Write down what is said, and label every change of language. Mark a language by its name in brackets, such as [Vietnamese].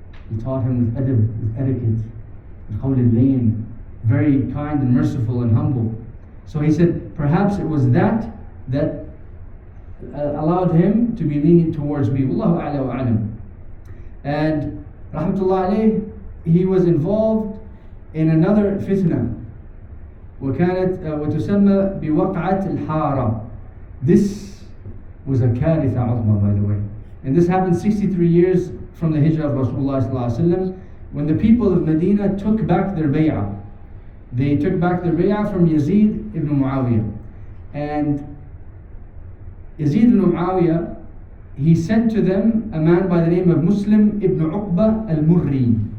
[English] He taught him with adab, with etiquette, with qawl al-layn, very kind and merciful and humble. So he said, perhaps it was that allowed him to be lenient towards me. Wallahu a'la wa a'lam. And rahmatullah alayh, he was involved in another fitna. [Arabic] وكانت وتسمى بوقعة الحارة. [English] This was a [Arabic] كارثة عظمى, [English] by the way. And this happened 63 years from the hijrah of Rasulullah sallallahu alaihi wasallam, when the people of Medina took back their bay'ah. They took back their bay'ah from Yazid ibn Muawiyah. And Yazid ibn Muawiyah, he sent to them a man by the name of Muslim ibn Uqba al-Murri.